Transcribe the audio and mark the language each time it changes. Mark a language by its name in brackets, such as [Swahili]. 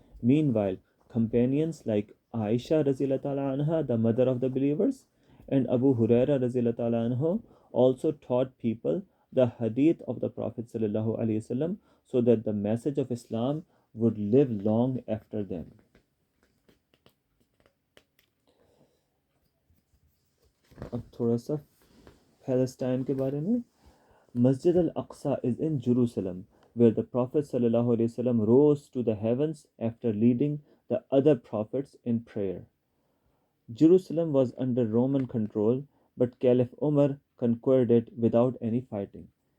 [English] Meanwhile, companions like Aisha Razillah anha, the mother of the believers, and Abu Huraira Razillah anhu also taught people the hadith of the Prophet sallallahu alaihi wasallam so that the message of Islam would live long after them. [Hindi] अब थोड़ा सा Palestine के बारे में. [English] Masjid al-Aqsa is in Jerusalem, where the Prophet ﷺ rose to the heavens after leading the other prophets in prayer. Jerusalem was under Roman control, but Caliph Umar conquered it without any fighting.